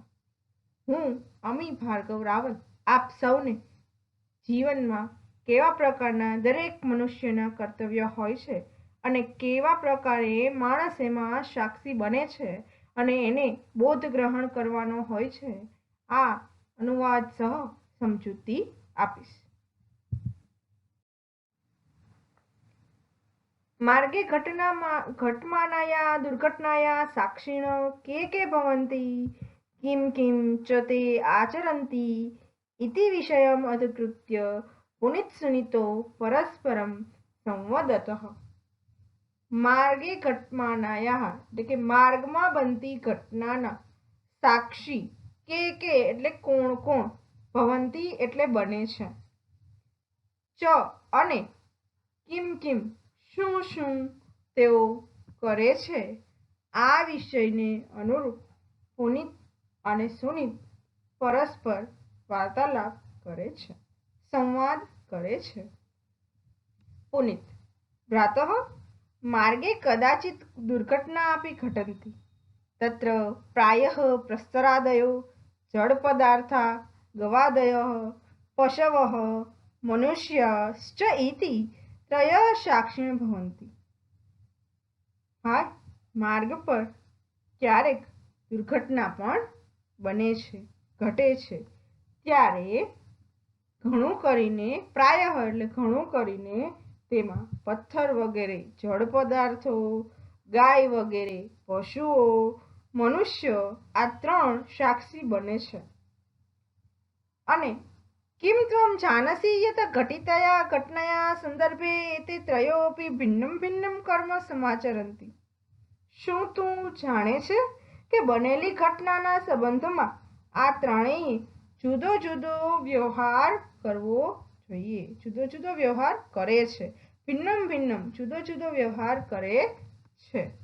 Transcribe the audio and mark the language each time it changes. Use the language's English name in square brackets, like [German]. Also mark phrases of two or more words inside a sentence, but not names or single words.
[Gujarati] હું અમી ભાર્ગવ રાવલ આપ સૌને જીવનમાં કેવા પ્રકારના દરેક મનુષ્યના કર્તવ્ય હોય છે અને કેવા પ્રકારે માણસ એમાં સાક્ષી બને છે અને એને બોધ ગ્રહણ કરવાનો હોય છે, આ અનુવાદ સહ સમજૂતી આપીશ। [Sanskrit] માર્ગે ઘટમાનાયા દુર્ઘટનાયા સાક્ષિણો કે ભવन्ति किं किं च ते आचरन्ति इति विषयम् अधिकृत्य पुनित्सुनितो परस्परं संवदतः। मार्गे घटमानाया [Gujarati] એટલે કે માર્ગમાં બનતી ઘટનાના સાક્ષી કે એટલે કોણ કોણ, ભવંતી એટલે બને છે, ચ અને [Sanskrit] કિમ કિમ [Gujarati] શું શું તેઓ કરે છે, આ વિષયને અનુરૂપ પુનિત અને સુનિત પરસ્પર વાર્તાલાપ કરે છે, સંવાદ કરે છે। [Sanskrit] પુનિત ભ્રાતઃ માર્ગે કદાचित् दुर्घटना अपि घटन्ति तत्र प्रायः प्रस्तरादयो जडपदार्था गवादयः पशवः मनुष्याश्च इति त्रयः साक्षिणः भवन्ति। [Gujarati] ભાઈ માર્ગ પર ક્યારેક દુર્ઘટના પણ બને છે, ઘટે છે, ત્યારે ઘણું કરીને પ્રાયઃ એટલે ઘણું કરીને તેમાં પથ્થર વગેરે જળ પદાર્થો, ગાય વગેરે પશુઓ, મનુષ્ય આ ત્રણ સાક્ષી બને છે। [Sanskrit] અને किं त्वं जानासि यत् घटितया घटनया संदर्भे एते त्रयोऽपि भिन्नं भिन्नं कर्म समाचरन्ति। [Gujarati] શું તું જાણે છે કે બનેલી ઘટનાના સંબંધમાં આ ત્રણેય જુદો જુદો વ્યવહાર કરવો જોઈએ, જુદો જુદો વ્યવહાર કરે છે, [Sanskrit] ભિન્નમ ભિન્નમ [Gujarati] જુદો જુદો વ્યવહાર કરે છે।